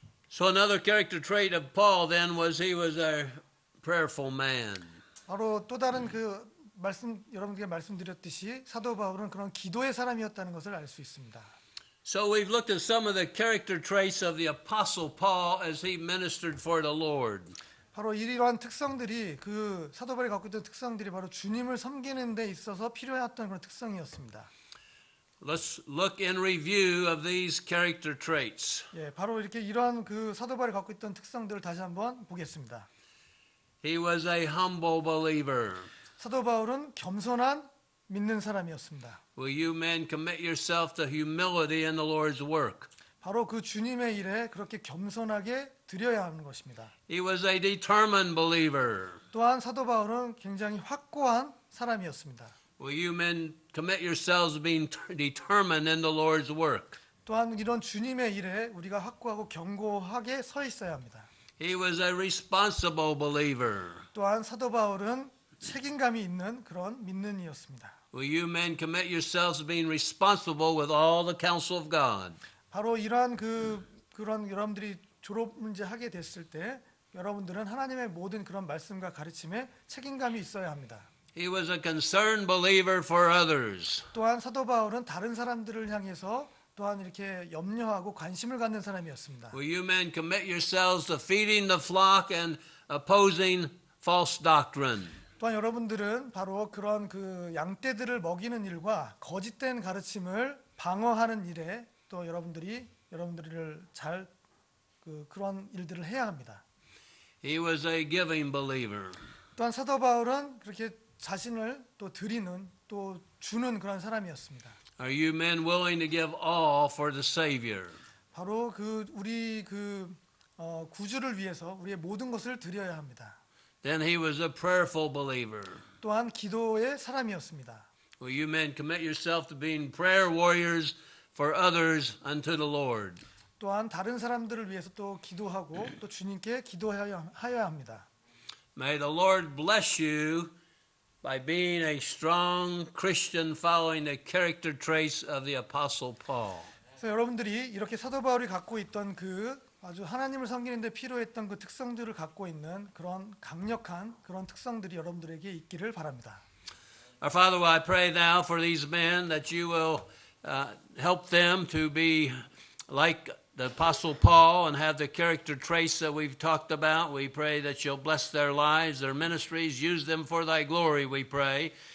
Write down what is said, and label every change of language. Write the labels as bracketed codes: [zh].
[en] So another character trait of Paul then was he was a prayerful man. [ko] 바로 또 다른 그 말씀 여러분께 말씀드렸듯이 사도 바울은 그런 기도의 사람이었다는 것을 알 수 있습니다. [en] So we've looked at some of the character traits of the apostle Paul as he ministered for the Lord. [ko] 바로 이러한 특성들이 그 사도 바울이 갖고 있던 특성들이 바로 주님을 섬기는 데 있어서 필요했던 그런 특성이었습니다. [en] Let's look in review of these character traits. [ko] 예, 바로 이렇게 이러한 그 사도 바울이 갖고 있던 특성들을 다시 한번 보겠습니다. [en] He was a humble believer. [ko] 사도 바울은 겸손한 믿는 사람이었습니다. [en] Will you men commit yourself to humility in the Lord's work? [ko] 바로 그 주님의 일에 그렇게 겸손하게 드려야 하는 것입니다. [en] He was a determined believer. [ko] 또한 사도 바울은 굉장히 확고한 사람이었습니다. [en] Will you men commit yourselves to being determined in the Lord's work? [ko] 또한 이런 주님의 일에 우리가 확고하고 견고하게 서 있어야 합니다. [en] He was a responsible believer. [ko] 또한 사도 바울은 책임감이 있는 그런 믿는 이였습니다. [en] Will you men commit yourselves to being responsible with all the counsel of God? [ko] 바로 이러한 그런 여러분들이 졸업 문제 하게 됐을 때 여러분들은 하나님의 모든 그런 말씀과 가르침에 책임감이 있어야 합니다. [en] He was a concerned believer for others. [ko] 또한 사도 바울은 다른 사람들을 향해서 또한 이렇게 염려하고 관심을 갖는 사람이었습니다. [en] Will you men commit yourselves to feeding the flock and opposing false doctrine? [ko] 또한 여러분들은 바로 그런 그 양떼들을 먹이는 일과 거짓된 가르침을 방어하는 일에 또 여러분들을 잘 그런 일들을 해야 합니다. [en] He was a giving believer. [ko] 또한 사도 바울은 그렇게 자신을 또 드리는 또 주는 그런 사람이었습니다. [en] Are you men willing to give all for the Savior? [ko] 바로 우리 구주를 위해서 우리의 모든 것을 드려야 합니다. [en] Then he was a prayerful believer. [ko] 또한 기도의 사람이었습니다. [en] Will you men commit yourself to being prayer warriors for others unto the Lord? [ko] 또한 다른 사람들을 위해서 또 기도하고 또 주님께 기도하여야 합니다. [en] May the Lord bless you by being a strong Christian following the character traits of the Apostle Paul. [ko] 그래서 여러분들이 이렇게 사도 바울이 갖고 있던 그 아주 하나님을 섬기는 데 필요했던 그 특성들을 갖고 있는 그런 강력한 그런 특성들이 여러분들에게 있기를 바랍니다. [en] Our Father, I pray now for these men that you will help them to be like the Apostle Paul and have the character traits that we've talked about. We pray that you'll bless their lives, their ministries, use them for thy glory, we pray.